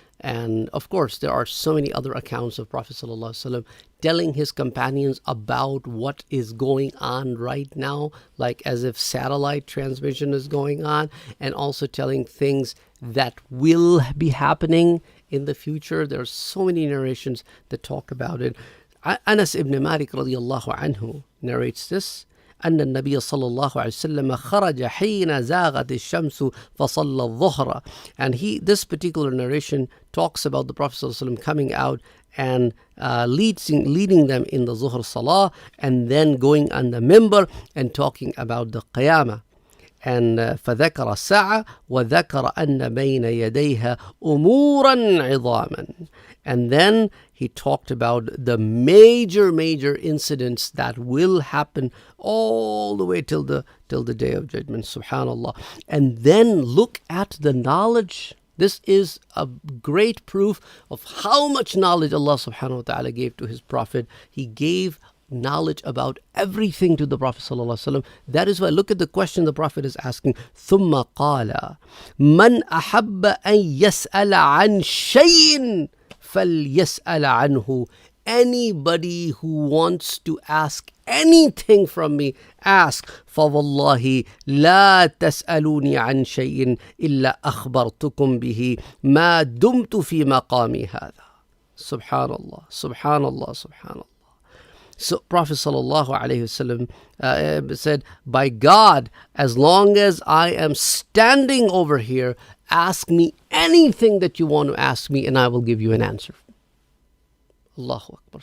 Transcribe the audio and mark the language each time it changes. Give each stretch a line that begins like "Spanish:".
English: And of course, there are so many other accounts of Prophet sallallahu alaihi wasallam telling his companions about what is going on right now, like as if satellite transmission is going on, and also telling things that will be happening in the future. There are so many narrations that talk about it. Anas ibn Malik radiallahu anhu narrates this.
Arabic: أن النبي صلى الله عليه وسلم خرج حين زاغت الشمس فصلى الظهر.
English: And this particular narration talks about the Prophet
Arabic: صلى الله عليه وسلم
English: coming out and leading them in the Zuhr Salah, and then going on the minbar and talking about the Qiyamah.
Arabic: And فذكر الساعة وذكر أن بين يديها أمورا عظاما.
English: And then he talked about the major incidents that will happen all the way till the day of judgment. Subhanallah. And then look at the knowledge. This is a great proof of how much knowledge Allah subhanahu wa ta'ala gave to His Prophet. He gave knowledge about everything to the Prophet sallallahu alaihi wasallam. That is why, look at the question the Prophet is asking.
Arabic: ثم قال من أحب أن يسأل عن شيء فليسأل عنه.
English: Anybody who wants to ask anything from me, ask.
Arabic: فوالله لا تسألوني عن شيء إلا أخبرتكم به ما دمت في مقامي هذا. Subhanallah, subhanallah, subhanallah.
English: So Prophet sallallahu alaihi wasallam said, by God, as long as I am standing over here, ask me anything that you want to ask me and I will give you an answer. Allahu Akbar.